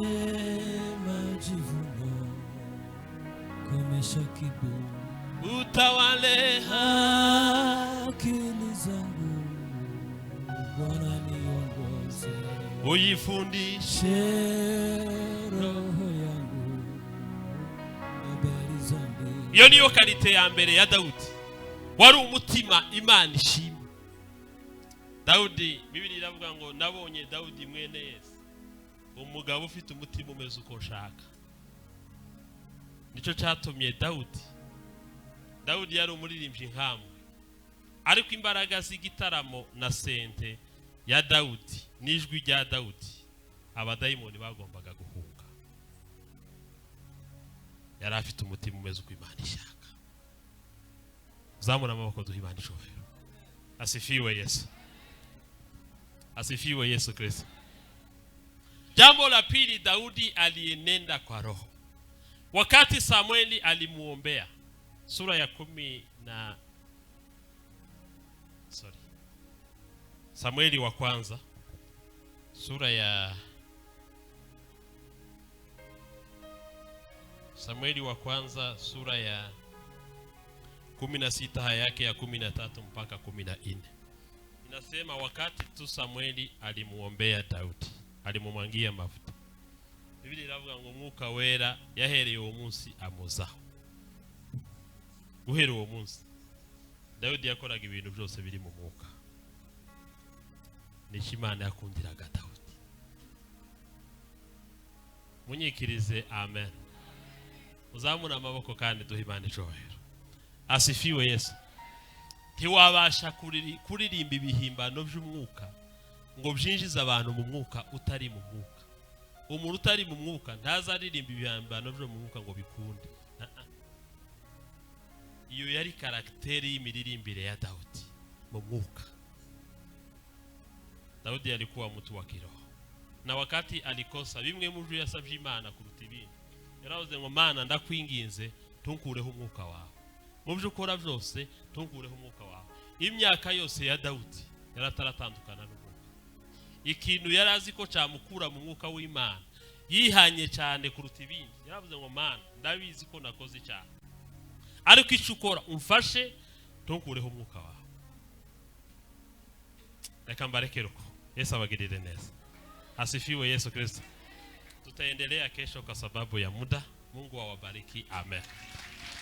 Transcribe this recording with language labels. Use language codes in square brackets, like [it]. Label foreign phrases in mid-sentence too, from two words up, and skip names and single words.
[sw] majivuno, komesha kiburi, utawale akili zangu, Bwana niongoze, uyifundishe roho yangu, habari zangu. [rw] Iyo niyo kalite ya mbere ya Daudi, wari umutima Imana ishima. Daudi, Biblia iravuga ngo nabonye Daudi mwene Yese, umugabo ufite umutima umeze uko nshaka. Nico cyatumye Daudi yari umuririmbyi nkamwe, ariko imbaraga z'igitaramo na sente ya Daudi n'ijwi rya Daudi, abadayimoni bagombaga guhunga. Yari afite umutima umeze uko Imana ishaka. Zamura amaboko duhimana cyubahiro. [sw] Asifiwe Yesu. Asifiwe Yesu Kristo. Jambo la pili, Daudi alienenda kwa roho. Wakati Samueli alimuombea, sura ya 10 na Samueli wa kwanza sura ya Samueli wa kwanza sura ya 16 haya yake ya 13 mpaka 14. Inasema wakati tu Samueli alimuombea Daudi, alimumwangia mafuta, [rw] Biblia iravuga ngo Mwuka wera yahereye uwo munsi amuzaho. Guhera uwo munsi Daudi yakoraga ibintu byose biri mu mwuka. Ni Imana yakundiraga Daudi. Munyikirize amen. Uzamura amaboko kandi duhimane cyubahiro. Asifiwe Yesu. Ntiwabasha kuririmba ibihimbano by'umwuka ngo byinjize abantu mu mwuka utari mu mwuka. Umuntu utari mu mwuka ntazaririmba ibihimbano byo mu mwuka ngo bikunde. Iyo yari karakteri y'imiririmbire ya Daudi mu mwuka. [sw] Daudi alikuwa mtu wa kiroho. Na wakati alikosa [rw] bimwe mu byo yasabye Imana kuruta ibindi, yaravuze ngo Mana ndakwinginze tunkureho umwuka wawe. Mu byo ukora byose tunkureho umwuka wawe. Imyaka yose ya Daudi yarataratandukana n'umwuka. Ikintu yarazi ko cyamukura mu mwuka w'Imana, yihanye cyane kuruta ibindi. Yaravuze ngo Mana ndabizi ko nakoze icyaha, ariko icyo ukora umfashe tunkureho umwuka wawe. Reka mbarekere uko. Yesu abagirire neza. [sw] Asifiwe Yesu Kristo. Tutaendelea kesho kwa sababu ya muda. Mungu awabariki. Amen.